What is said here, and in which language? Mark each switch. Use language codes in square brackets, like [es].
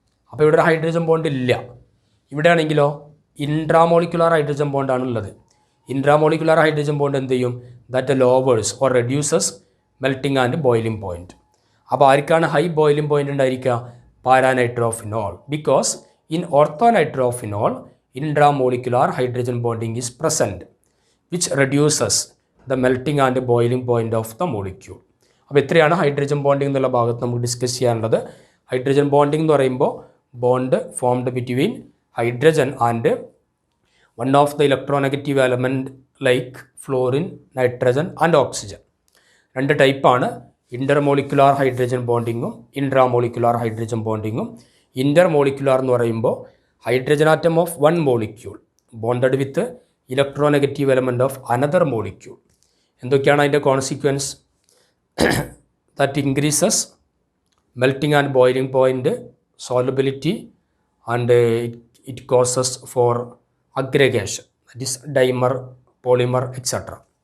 [ml] അപ്പോൾ ഇവിടെ ഒരു ഹൈഡ്രജൻ ബോണ്ട് ഇല്ല. ഇവിടെ ആണെങ്കിലോ ഇൻട്രാമോളിക്കുലാർ ഹൈഡ്രജൻ ബോണ്ടാണ് ഉള്ളത്. ഇൻട്രാമോളിക്കുലാർ ഹൈഡ്രജൻ ബോണ്ട് എന്ത് ചെയ്യും? [en] That lowers or reduces melting and boiling point. [ml] അപ്പോൾ ആർക്കാണ് ഹൈ ബോയിലിംഗ് പോയിൻ്റ് ഉണ്ടായിരിക്കുക? പാരാനൈട്രോഫിനോൾ. [en] Because in orthonitrophenol intramolecular hydrogen bonding is present, which reduces the melting and boiling point of the molecule. [ml] അപ്പോൾ ഇത്രയാണ് hydrogen bonding എന്നുള്ള ഭാഗത്ത് നമുക്ക് ഡിസ്കസ് ചെയ്യാനുള്ളത്. Hydrogen bonding എന്ന് പറയുമ്പോൾ [en] Bond formed between hydrogen and one of the electronegative element like fluorine, nitrogen and oxygen. [ml] രണ്ട് ടൈപ്പാണ്, intermolecular hydrogen ബോണ്ടിങ്ങും intramolecular hydrogen ബോണ്ടിങ്ങും. Intermolecular എന്ന് പറയുമ്പോൾ [en] hydrogen atom of one molecule bonded with electronegative element of another molecule. [ml] എന്തൊക്കെയാണ് അതിൻ്റെ consequence? [en] that increases melting and boiling point, solubility, and it causes for aggregation, that is dimer, polymer, etc.